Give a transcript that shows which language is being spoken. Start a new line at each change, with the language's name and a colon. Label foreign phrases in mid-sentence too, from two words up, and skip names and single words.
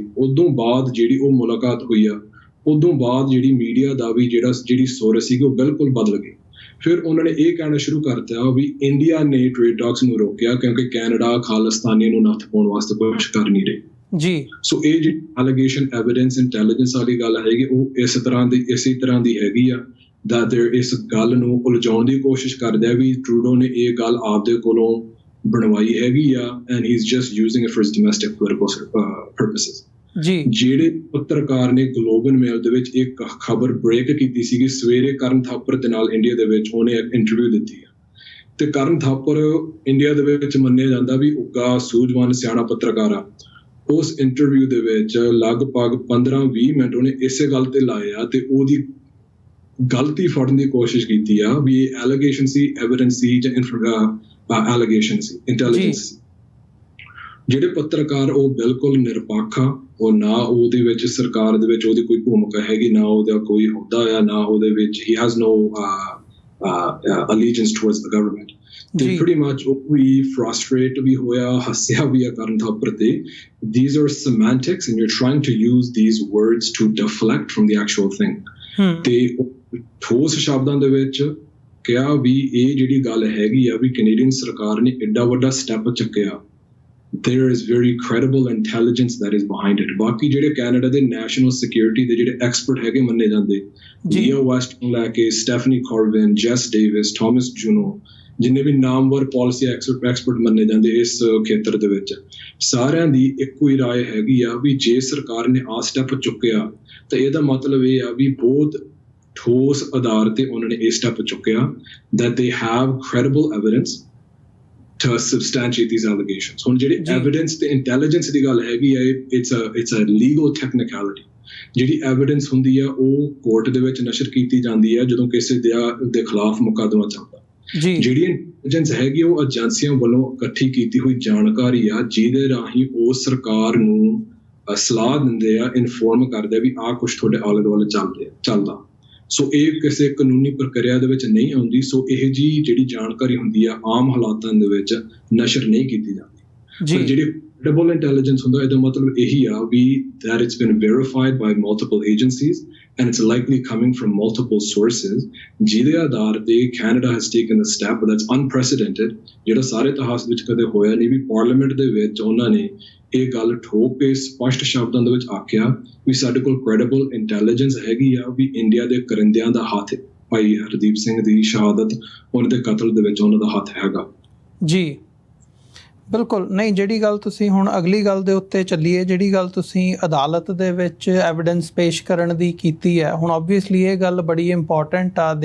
Punjabi: ਉਦੋਂ ਬਾਅਦ ਜਿਹੜੀ ਉਹ ਮੁਲਾਕਾਤ ਹੋਈ ਆ ਉਦੋਂ ਬਾਅਦ ਜਿਹੜੀ ਮੀਡੀਆ ਦਾ ਵੀ ਜਿਹੜੀ ਸੁਰ ਸੀਗੀ ਉਹ ਬਿਲਕੁਲ ਬਦਲ ਗਈ। ਫਿਰ ਉਹਨਾਂ ਨੇ ਇਹ ਕਹਿਣਾ ਸ਼ੁਰੂ ਕਰ ਦਿੱਤਾ ਵੀ ਇੰਡੀਆ ਨੇ
English: trade talks
Punjabi: ਨੂੰ ਰੋਕਿਆ ਕਿਉਂਕਿ ਕੈਨੇਡਾ ਖਾਲਿਸਤਾਨੀਆਂ ਨੂੰ ਨੱਥ ਪਾਉਣ ਵਾਸਤੇ ਕੁਝ ਕਰ ਨਹੀਂ ਰਹੀ। ਸੋ ਇਹ ਜਿਹੜੀ
English: allegation evidence intelligence
Punjabi: ਵਾਲੀ ਗੱਲ ਹੈਗੀ ਉਹ ਇਸੇ ਤਰ੍ਹਾਂ ਦੀ ਹੈਗੀ ਆ
English: that there
Punjabi: ਇਸ ਗੱਲ ਨੂੰ ਉਲਝਾਉਣ ਦੀ ਕੋਸ਼ਿਸ਼ ਕਰਦੇ ਆ ਵੀ ਟਰੂਡੋ ਨੇ ਇਹ ਗੱਲ ਆਪਦੇ ਕੋਲੋਂ ਬਣਵਾਈ ਹੈਗੀ ਆ
English: and he's just using it for his domestic political purposes।
Punjabi: ਜਿਹੜੇ ਪੱਤਰਕਾਰ ਨੇ ਗਲੋਬਲ ਮੇਲ ਦੇ ਵਿੱਚ ਇੱਕ ਖਬਰ ਬ੍ਰੇਕ ਕੀਤੀ ਸੀਗੀ ਸਵੇਰੇ ਕਰਨ ਥਾਪਰ ਦੇ ਨਾਲ ਇੰਡੀਆ ਦੇ ਵਿੱਚ ਉਹਨੇ ਇੱਕ ਇੰਟਰਵਿਊ ਦਿੱਤੀ ਆ ਤੇ ਕਰਨ ਥਾਪਰ ਇੰਡੀਆ ਦੇ ਵਿੱਚ ਮੰਨਿਆ ਜਾਂਦਾ ਵੀ ਉੱਗਾ ਸੂਝਵਾਨ ਸਿਆਣਾ ਪੱਤਰਕਾਰ ਆ। ਉਸ ਇੰਟਰਵਿਊ ਦੇ ਵਿੱਚ ਲਗਭਗ 15-20 ਮਿੰਟ ਉਹਨੇ ਇਸੇ ਗੱਲ ਤੇ ਲਾਏ ਆ ਤੇ ਉਹਦੀ ਗਲਤੀ ਫੜਨ ਦੀ ਕੋਸ਼ਿਸ਼ ਕੀਤੀ ਆ ਵੀ ਇਹ ਐਲੀਗੇਸ਼ਨ ਸੀ ਐਵੀਡੈਂਸ ਸੀ ਜਾਂ ਐਲੀਗੇਸ਼ਨ ਸੀ ਇੰਟੈਲੀਜੈਂਸ ਸੀ। ਜਿਹੜੇ ਪੱਤਰਕਾਰ ਉਹ ਬਿਲਕੁਲ ਨਿਰਪੱਖ ਆ ਉਹ ਨਾ ਉਹਦੇ ਵਿੱਚ ਸਰਕਾਰ ਦੇ ਵਿੱਚ ਉਹਦੀ ਕੋਈ ਭੂਮਿਕਾ ਹੈਗੀ ਨਾ ਉਹਦਾ ਕੋਈ ਅਹੁਦਾ ਆ ਨਾ ਉਹਦੇ ਵਿੱਚ
English: he has no allegiance towards the government
Punjabi: ਤੇ
English: pretty much
Punjabi: ਉਹ ਵੀ frustrate ਵੀ ਹੋਇਆ ਹੱਸਿਆ ਵੀ ਆ ਕਰਨ ਥਾਪਰ ਤੇ
English: these are semantics and you're trying to use these words to deflect from the actual thing
Punjabi: ਤੇ ਠੋਸ ਸ਼ਬਦਾਂ ਦੇ ਵਿੱਚ ਕਿਹਾ ਵੀ ਇਹ ਜਿਹੜੀ ਗੱਲ ਹੈਗੀ ਆ ਵੀ ਕੈਨੇਡੀਅਨ ਸਰਕਾਰ ਨੇ ਐਡਾ ਵੱਡਾ ਸਟੈਪ ਚੱਕਿਆ
English: there is very credible intelligence that is behind it।
Punjabi: ਬਾਕੀ ਜਿਹੜੇ ਕੈਨੇਡਾ ਦੇ
English: national security
Punjabi: ਦੇ ਜਿਹੜੇ ਐਕਸਪਰਟ ਹੈਗੇ ਮੰਨੇ ਜਾਂਦੇ ਲੀਓ ਵੈਸਟ ਤੋਂ ਲੈ ਕੇ ਸਟੈਫਨੀ ਕਾਰਵਿਨ ਜੈਸ ਡੇਵਿਸ ਥਾਮਸ ਜੂਨੋ ਜਿੰਨੇ ਵੀ ਨਾਮਵਰ
English: policy expert
Punjabi: ਮੰਨੇ ਜਾਂਦੇ ਇਸ ਖੇਤਰ ਦੇ ਵਿੱਚ ਸਾਰਿਆਂ ਦੀ ਇੱਕੋ ਹੀ ਰਾਏ ਹੈਗੀ ਆ ਵੀ ਜੇ ਸਰਕਾਰ ਨੇ ਆਹ ਸਟੈਪ ਚੁੱਕਿਆ ਤਾਂ ਇਹਦਾ ਮਤਲਬ ਇਹ ਆ ਵੀ ਬਹੁਤ ਠੋਸ ਆਧਾਰ ਤੇ ਉਹਨਾਂ ਨੇ ਇਹ ਸਟੈਪ ਚੁੱਕਿਆ
English: that they have credible evidence to substantiate these allegations।
Punjabi: ਹੁਣ ਜਿਹੜੀ evidence ਤੇ intelligence ਦੀ ਗੱਲ ਹੈਗੀ ਹੈ
English: it's a legal technicality।
Punjabi: ਜਿਹੜੀ evidence ਹੁੰਦੀ ਆ ਉਹ ਕੋਰਟ ਦੇ ਵਿੱਚ ਨਸ਼ਰ ਕੀਤੀ ਜਾਂਦੀ ਆ ਜਦੋਂ ਕਿਸੇ ਦੇ ਖਿਲਾਫ ਮੁਕੱਦਮਾ ਚੱਲਦਾ। ਜਿਹੜੀ ਇੰਟੈਲੀਜੈਂਸ ਹੈਗੀ ਉਹ ਏਜੰਸੀਆਂ ਵੱਲੋਂ ਇਕੱਠੀ ਕੀਤੀ ਹੋਈ ਜਾਣਕਾਰੀ ਆ ਜਿਹਦੇ ਰਾਹੀਂ ਉਹ ਸਰਕਾਰ ਨੂੰ ਸਲਾਹ ਦਿੰਦੇ ਆ ਇਨਫੋਰਮ ਕਰਦੇ ਵੀ ਆਹ ਕੁਛ ਤੁਹਾਡੇ ਆਲੇ ਦੁਆਲੇ ਚੱਲਦਾ। ਸੋ ਇਹ ਕਿਸੇ ਕਾਨੂੰਨੀ ਪ੍ਰਕਿਰਿਆ ਦੇ ਵਿੱਚ ਨਹੀਂ ਆਉਂਦੀ। ਸੋ ਇਹ ਜਿਹੜੀ ਜਾਣਕਾਰੀ ਹੁੰਦੀ ਆ ਆਮ ਹਾਲਾਤਾਂ ਦੇ ਵਿੱਚ ਨਸ਼ਰ ਨਹੀਂ ਕੀਤੀ ਜਾਂਦੀ। ਪਰ ਜਿਹੜੇ
English: credible intelligence
Punjabi: ਹੁੰਦਾ ਇਹਦਾ ਮਤਲਬ ਇਹੀ ਆ ਵੀ
English: that it's been verified by multiple agencies and it's likely coming from multiple sources,
Punjabi: ਜਿਹਦੇ ਆਧਾਰ ਤੇ
English: Canada has taken a step that's unprecedented,
Punjabi: ਜਿਹੜਾ ਸਾਰੇ ਇਤਿਹਾਸ ਵਿੱਚ ਕਦੇ ਹੋਇਆ ਨਹੀਂ, ਵੀ ਪਾਰਲੀਮੈਂਟ ਦੇ ਵਿੱਚ ਉਹਨਾਂ ਨੇ ਇਹ ਗੱਲ ਠੋਕ ਕੇ ਸਪਸ਼ਟ ਸ਼ਬਦਾਂ ਦੇ ਵਿੱਚ ਆਖਿਆ ਵੀ ਸਾਡੇ ਕੋਲ
English: credible intelligence
Punjabi: ਹੈਗੀ ਆ ਵੀ ਇੰਡੀਆ ਦੇ ਕਰਿੰਦਿਆਂ ਦਾ ਹੱਥ, ਭਾਈ ਹਰਦੀਪ ਸਿੰਘ ਦੀ ਸ਼ਹਾਦਤ, ਉਹਨਾਂ ਦੇ ਕਤਲ ਦੇ ਵਿੱਚ ਉਹਨਾਂ ਦਾ ਹੱਥ ਹੈਗਾ। ਜੀ ਬਿਲਕੁਲ। ਨਹੀਂ, ਜਿਹੜੀ ਗੱਲ ਤੁਸੀਂ ਹੁਣ ਅਗਲੀ ਗੱਲ ਦੇ ਉੱਤੇ ਚੱਲੀਏ, ਜਿਹੜੀ ਗੱਲ ਤੁਸੀਂ ਅਦਾਲਤ ਦੇ ਵਿੱਚ ਐਵੀਡੈਂਸ ਪੇਸ਼ ਕਰਨ ਦੀ ਕੀਤੀ ਹੈ, ਹੁਣ ਓਬਵੀਅਸਲੀ ਇਹ ਗੱਲ ਬੜੀ ਇੰਪੋਰਟੈਂਟ ਆ।